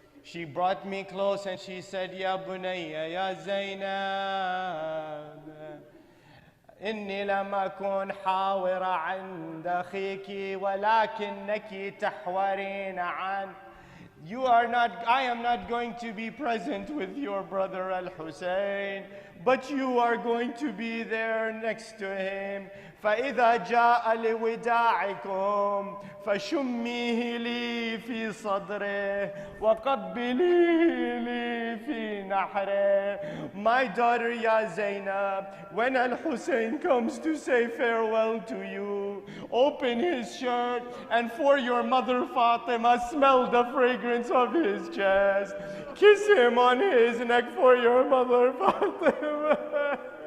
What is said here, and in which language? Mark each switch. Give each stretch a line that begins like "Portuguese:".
English: She brought me close and she said,
Arabic: Ya Bunayya, Ya Zainab, إني لم أكن حاورة عند أخيك ولكنك تحورين عنه.
English: I am not going to be present with your brother Al-Hussein, but you are going to be there next to him.
Arabic: فإذا جاء لوداعكم فشميه لي في صدره وقبليه لي في نحره.
English: My daughter Ya Zainab, when Al-Hussein comes to say farewell to you, open his shirt, and for your mother Fatima, smell the fragrance of his chest. Kiss him on his neck for your mother Fatima.